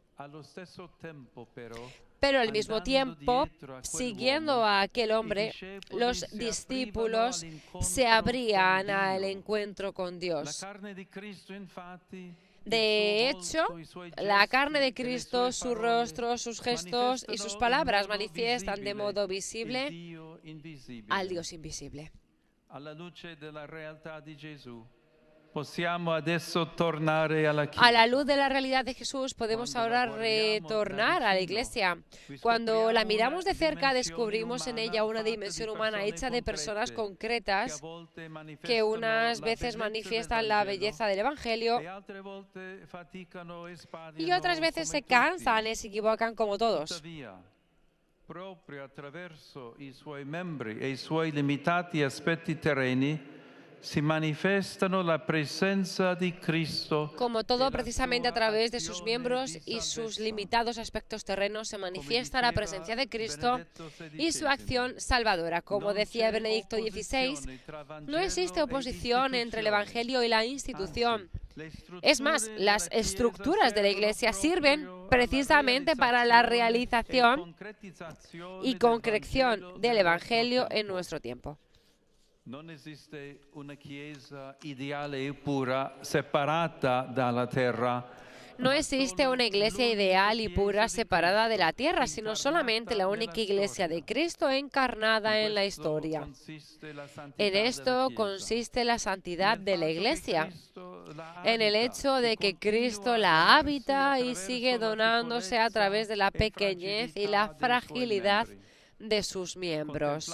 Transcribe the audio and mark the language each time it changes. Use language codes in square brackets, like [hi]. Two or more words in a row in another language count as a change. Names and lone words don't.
[es] Pero al mismo tiempo, siguiendo a aquel hombre, los discípulos se abrían al encuentro con Dios. De hecho, la carne de Cristo, su rostro, sus gestos y sus palabras manifiestan de modo visible al Dios invisible. [it] Alla luce della realtà di Gesù, possiamo adesso tornare alla Chiesa. [es] A la luz de la realidad de Jesús podemos ahora retornar a la Iglesia. Cuando la miramos de cerca descubrimos en ella una dimensión humana hecha de personas concretas que unas veces manifiestan la belleza del Evangelio y otras veces se cansan y se equivocan como todos. [it] Proprio attraverso i suoi membri e i suoi limitati aspetti terreni si manifestano la presencia di Cristo. [es] Como todo, precisamente a través de sus miembros y sus limitados aspectos terrenos se manifiesta la presencia de Cristo y su acción salvadora. Como decía Benedicto XVI, no existe oposición entre el Evangelio y la institución. Es más, las estructuras de la Iglesia sirven precisamente para la realización y concreción del Evangelio en nuestro tiempo. [it] Non esiste una Chiesa ideale e pura separata dalla terra. [es] No existe una iglesia ideal y pura separada de la tierra, sino solamente la única iglesia de Cristo encarnada en la historia. En esto consiste la santidad de la iglesia, en el hecho de que Cristo la habita y sigue donándose a través de la pequeñez y la fragilidad de sus miembros.